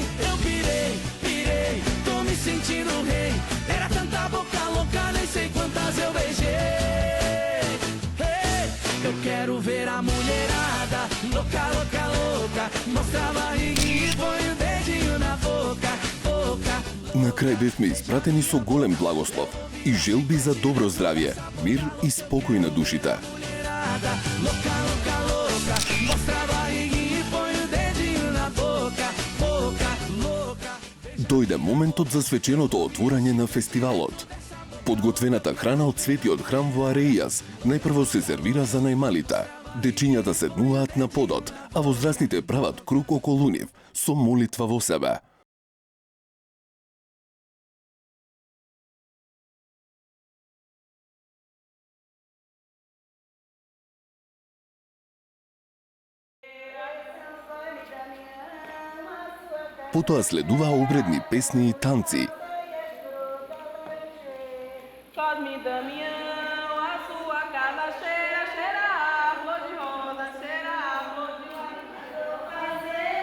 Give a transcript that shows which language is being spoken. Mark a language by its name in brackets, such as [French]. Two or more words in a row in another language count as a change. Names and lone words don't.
[Portuguese] Eu pirei, tô me sentindo rei. Era tanta boca louca, nem sei quantas eu beijei. Eu quero ver a mulherada, louca, louca, louca. Mostra a barriguinha e põe o dedinho na boca, boca. [Macedonian] На крај бевме испратени со голем благослов и желби за добро здравје, мир и спокој на душите. [Portuguese] Mulherada, louca, louca, louca. Mostra a barriguinha e põe o dedinho na boca, boca, louca. [Macedonian] Дојде моментот за свеченото отворање на фестивалот. Подготвената храна од светиот храм во Ареијас најпрво се сервира за најмалите. Дечињата седнуваат на подот, а возрастните прават круг околу нив со молитва во себе. Потоа следува обредни песни и танци. [Portuguese] Cosme e Damião, a sua casa cheira, cheira a flor de rosa, cheira a flor de rosa.